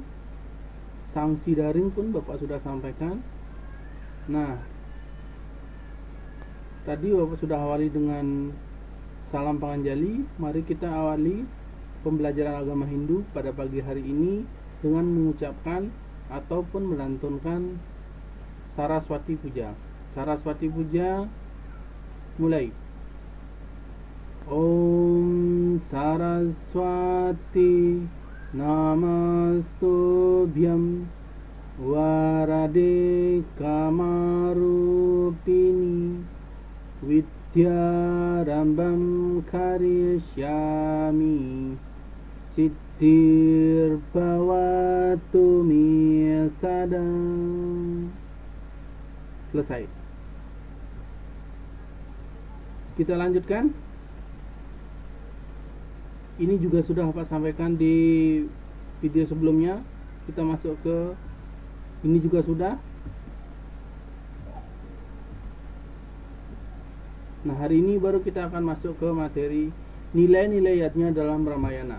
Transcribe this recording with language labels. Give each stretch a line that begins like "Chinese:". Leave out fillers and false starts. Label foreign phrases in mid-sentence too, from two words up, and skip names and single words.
Indonesian: Sanksi daring pun Bapak sudah sampaikan. Nah, tadi Bapak sudah awali dengan salam panganjali. Mari kita awali pembelajaran agama Hindu pada pagi hari ini dengan mengucapkan ataupun melantunkan Saraswati Puja. Saraswati Puja mulai.
Sanskrit: ओं सरस्वति नमस्तुभ्यं वरदे कामरूपिणि विद्यारम्भं करिष्यामि सिद्धिर् भवतु मे सदम्.
Indonesian: Selesai. Kita lanjutkan. Ini juga sudah Bapak sampaikan di video sebelumnya. Kita masuk ke ini juga sudah. Nah, hari ini baru kita akan masuk ke materi nilai-nilai yajna dalam Ramayana.